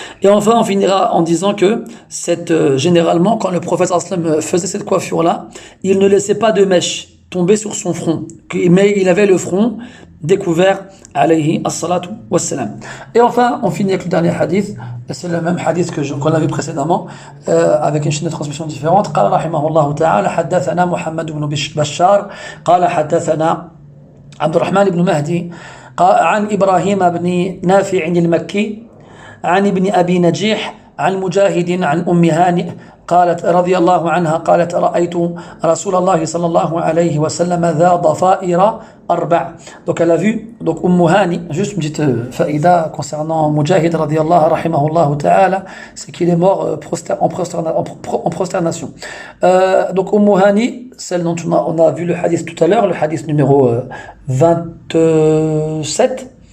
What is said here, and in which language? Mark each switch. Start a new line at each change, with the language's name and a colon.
French: Et enfin, on finira en disant que généralement, quand le prophète sallam faisait cette coiffure-là, il ne laissait pas de mèche tomber sur son front, mais il avait le front découvert, alayhi as-salatu wassalam. Et enfin, on finit avec le dernier hadith, c'est le même hadith qu'on a vu précédemment, avec une chaîne de transmission différente.
Arabic: قال رحمه الله تعالى حدثنا محمد بن بشار قال حدثنا عبد الرحمن بن مهدي عن إبراهيم بن نافع المكي عن ابن أبي نجيح عن مجاهد عن أم هانئ قالت رضي الله عنها قالت رأيت رسول الله صلى الله عليه وسلم ذا ضفائر 4.
French: Donc elle a vu, donc Hani, juste une petite faïda concernant Mujahid radiyallahu rahimahullah ta'ala, c'est qu'il est mort en prosternation. Donc Hani, celle dont on a vu le hadith tout à l'heure, le hadith numéro 27,